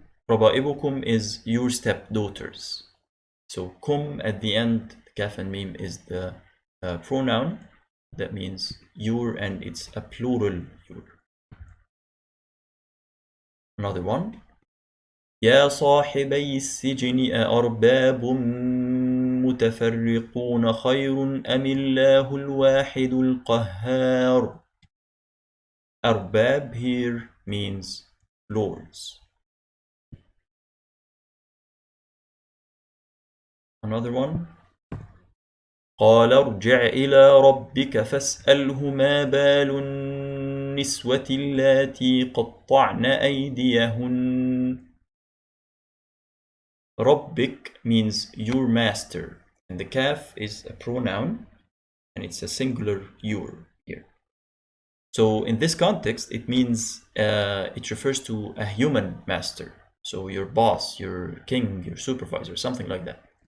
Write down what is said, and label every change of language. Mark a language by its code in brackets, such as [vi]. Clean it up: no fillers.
[en] ربائبكم is your stepdaughters. So kum at the end, kaf and mim, is the pronoun that means your, and it's a plural your. Another one. [ar] يا صاحبي السجن أأرباب متفرقون خير أم الله الواحد القهار. [en] أرباب here means lords. Another one. [ar] قال ارجع إلى ربك فاسأله ما بال النسوة اللاتي قطعن أيديهن. [en] Rabbik means your master, and the kaf is a pronoun, and it's a singular your here. So in this context, it means it refers to a human master. So your boss, your king, your supervisor, something like that.